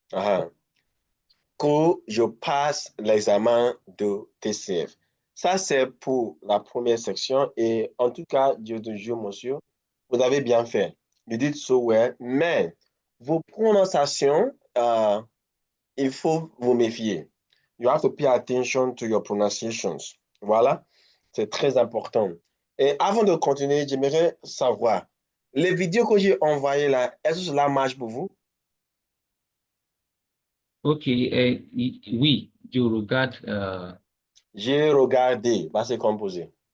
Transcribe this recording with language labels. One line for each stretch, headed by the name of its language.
French: Uh-huh. Que je passe l'examen de TCF. Ça, c'est pour la première section. Et en tout cas, Dieu te jure, monsieur, vous avez bien fait.
English: You did so well.
French: Mais vos prononciations, il faut vous méfier.
English: You have to pay attention to your pronunciations.
French: Voilà, c'est très important. Et avant de continuer, j'aimerais savoir, les vidéos que j'ai envoyées là, est-ce que cela marche pour vous? OK. Oui, je regarde, J'ai regardé, bah, c'est composé.